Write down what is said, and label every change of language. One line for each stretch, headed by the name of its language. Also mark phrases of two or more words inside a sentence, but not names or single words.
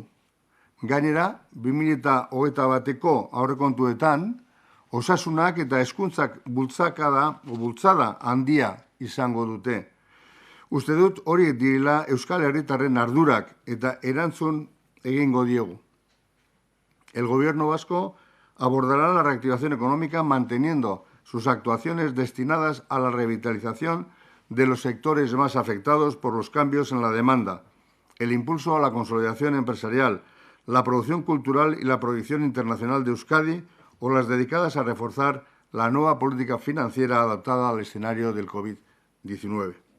Basque: Gainera, 2021ko aurrekontuetan, osasunak eta hezkuntzak bultzada handia izango dute. Uste dut horiek direla Euskal Herritarren ardurak eta erantzun egingo diegu.
Spanish: El Gobierno vasco abordará la reactivación económica manteniendo sus actuaciones destinadas a la revitalización de los sectores más afectados por los cambios en la demanda, el impulso a la consolidación empresarial, la producción cultural y la proyección internacional de Euskadi o las dedicadas a reforzar la nueva política financiera adaptada al escenario del COVID-19.